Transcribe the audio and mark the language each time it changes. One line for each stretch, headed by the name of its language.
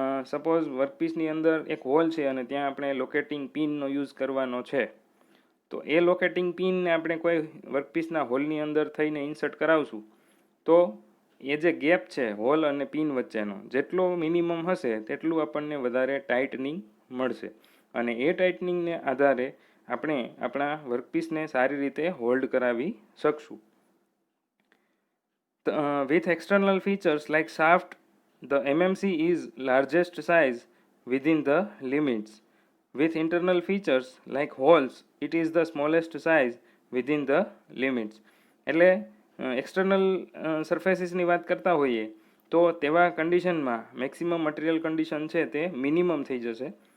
Gujarati: Suppose વર્કપીસની અંદર એક hall છે અને ત્યાં આપણે લોકેટિંગ પિનનો યુઝ કરવાનો છે, તો એ લોકેટિંગ પિનને આપણે કોઈ વર્કપીસના હોલની અંદર થઈને ઇન્સર્ટ કરાવશું તો એ જે ગેપ છે હોલ અને પિન વચ્ચેનો જેટલો મિનિમમ હશે તેટલું આપણને વધારે ટાઇટનિંગ મળશે અને એ ટાઇટનિંગને આધારે આપણે આપણા વર્કપીસને સારી રીતે હોલ્ડ કરાવી શકશું.
English: With external features like shaft, the MMC is largest size within the limits. With internal features like holes, it is the smallest size within the limits.
Gujarati: એટલે એક્સટર્નલ સરફેસીસની વાત કરતા હોઈએ તો તેવા કન્ડિશનમાં મેક્સિમમ મટીરિયલ કન્ડિશન છે તે મિનિમમ થઈ જશે.